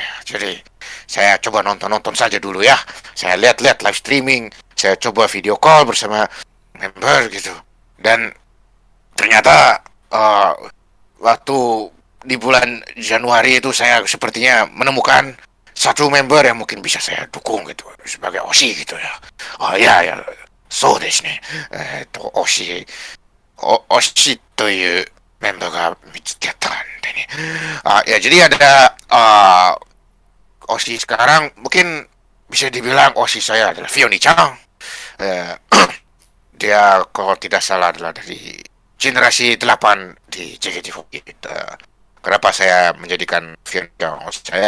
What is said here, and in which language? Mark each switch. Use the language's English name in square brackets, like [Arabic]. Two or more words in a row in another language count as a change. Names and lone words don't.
[Indonesian] Jadi saya coba nonton saja dulu ya. Saya lihat [English] live streaming, [Indonesian] saya coba [English] video call [Indonesian] bersama member gitu. Dan ternyata waktu di bulan Januari itu saya sepertinya menemukan satu member yang mungkin bisa saya dukung gitu sebagai Oshi gitu ya. Oh ya, [Japanese] そうですね. Oshi というメンバーが見つけたんでね. [Indonesian] Ya jadi ada Oshi sekarang mungkin bisa dibilang Oshi saya adalah Fioni-chan. Dia kalau tidak salah adalah dari generasi 8 di JKT48. Kenapa saya menjadikan Fioni-chan Oshi saya?